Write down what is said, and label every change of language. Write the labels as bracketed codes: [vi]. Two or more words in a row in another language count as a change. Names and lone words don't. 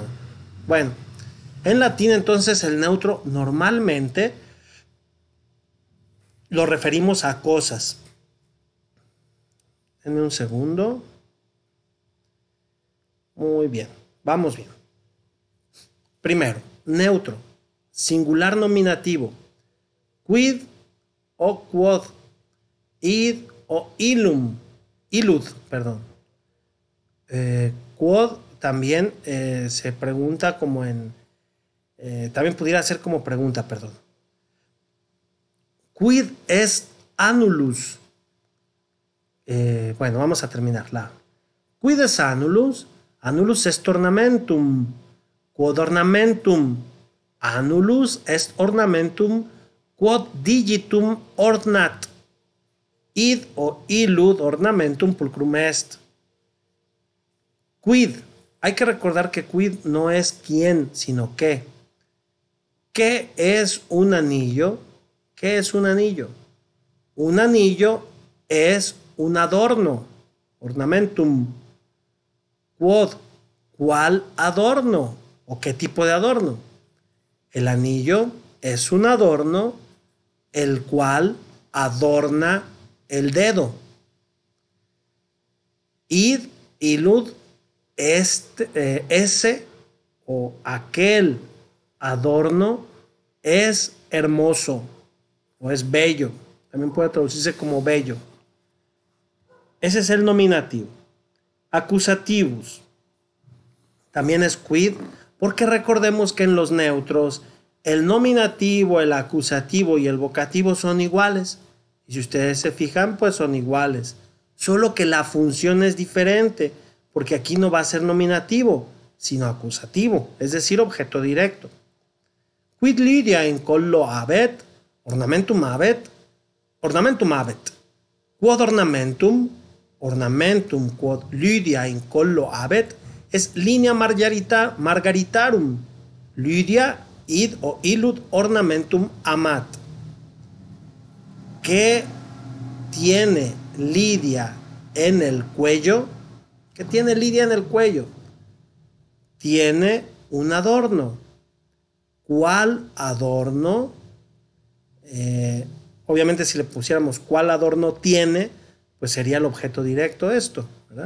[es] Bueno, en latín entonces el neutro normalmente lo referimos a cosas. Denme un segundo. Muy bien, vamos bien. Primero, neutro, singular nominativo, [la] quid o quod, id o illud, perdón. [es] Quod también se pregunta como en, también pudiera ser como pregunta, perdón. [la] Quid est annulus. [es] Bueno, vamos a terminarla. [la] Quid est annulus? Annulus est ornamentum. Quod ornamentum? Annulus est ornamentum quod digitum ornat. Id o illud ornamentum pulcrum est. Quid. [es] Hay que recordar que quid no es quién, sino qué. ¿Qué es un anillo? ¿Qué es un anillo? Un anillo es un adorno, ornamentum. Quod, ¿cuál adorno? ¿O qué tipo de adorno? El anillo es un adorno el cual adorna el dedo. [la] Id, illud, [es] ese o aquel adorno es hermoso o es bello. También puede traducirse como bello. Ese es el nominativo. Acusativus. También es quid, porque recordemos que en los neutros el nominativo, el acusativo y el vocativo son iguales. Y si ustedes se fijan, pues son iguales. Solo que la función es diferente, porque aquí no va a ser nominativo, sino acusativo, es decir, objeto directo. [la] Quid Lydia in collo habet, ornamentum habet, ornamentum habet. Quod ornamentum, ornamentum quod Lydia in collo habet, es linea margaritarum. Lydia id o illud ornamentum amat. [es] ¿Qué tiene Lidia en el cuello? ¿Qué tiene Lidia en el cuello? Tiene un adorno. ¿Cuál adorno? Obviamente si le pusiéramos cuál adorno tiene, pues sería el objeto directo esto, ¿verdad?